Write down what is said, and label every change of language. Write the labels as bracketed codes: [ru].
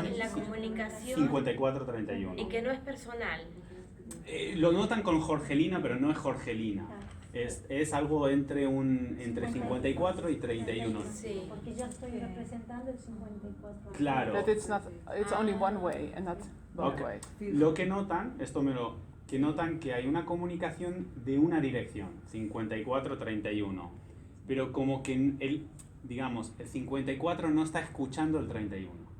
[es] bloqueo en la comunicación 54-31. y que no es personal. Lo notan con Jorgelina, pero no es Jorgelina. Es algo entre 54 y 31. Sí. Porque yo estoy representando el 54. Claro. [en] That it's only one way and not both Okay. ways. [es] Lo que notan, que notan que hay una comunicación de una dirección, 54-31. Pero como que el 54 no está escuchando el 31.